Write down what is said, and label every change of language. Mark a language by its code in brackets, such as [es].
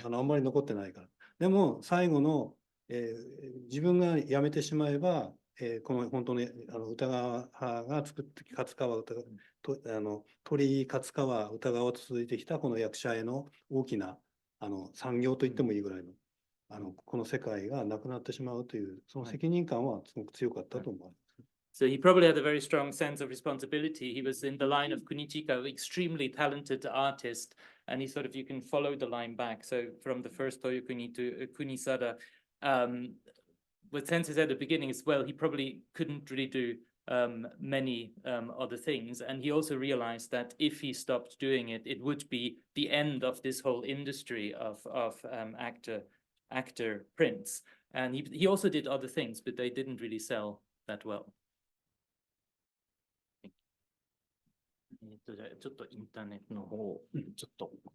[ja] あんまり残ってないから。でも、最後の、自分が辞めてしまえば、この本当に歌川派が作って勝川歌鳥勝川歌川と続いてきたこの役者絵の大きな産業と言ってもいいぐらいのこの世界がなくなってしまうというその責任感はすごく強かったと思います。 [en] So he probably had a very strong sense of responsibility. He was in the line of Kunichika, extremely talented artist, and he sort of, you can follow the line back. So from the first Toyokuni to Kunisada, what Sensei said at the beginning as well, he probably couldn't really do many other things. And he also realized that if he stopped doing it, it would be the end of this whole industry of actor prints. And he also did other things, but they didn't really sell that well. [ja] じゃあちょっとインターネットの方をちょっと。